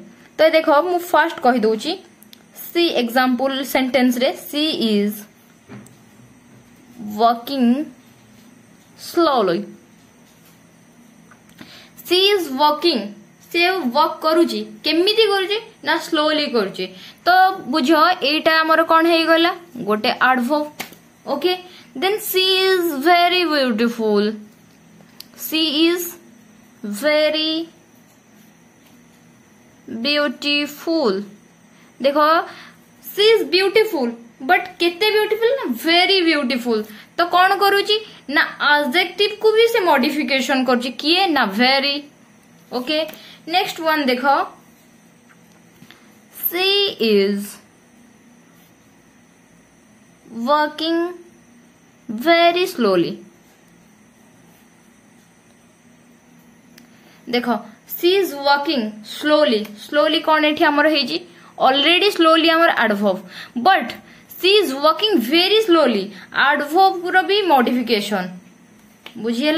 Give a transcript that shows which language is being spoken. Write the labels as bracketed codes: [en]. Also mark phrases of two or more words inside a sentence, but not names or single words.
[or] ତ ଦେଖ ମୁଁ ଫର୍ଷ୍ଟ କହି ଦେଉଛି [en] see example sentence [or] ରେ [en] she is working slowly she is working [or] ସେ ୱର୍କ କରୁଛି କେମିତି କରୁଛି ନା ସ୍ଲୋଲି କରୁଛି। ତ ବୁଝ ଏଇଟା ଆମର କଣ ହେ ଗଲା ଗୋଟେ ଆଡଭର୍ବ। [en] Okay then she is very beautiful she is very beautiful dekho she is beautiful but kete beautiful na very beautiful. [or] ତ କଣ କରୁଛି ନା ଆଡଜେକ୍ଟିଭ କୁ ବି ସେ ମଡିଫିକେସନ କରୁଛି କିଏ ନା ଭେରି। [en] Okay next one dekho she is working very slowly dekho she is working slowly [or] କଣ ଏଠି ଆମର ହେଇଛି ଅଲରେଡି ସ୍ଲୋଲି ଆମର ଆଡଭର୍ବ [en] but she is working very slowly [or] ଆଡଭର୍ବ ର ବି ମଡିଫିକେସନ ବୁଝିଲା।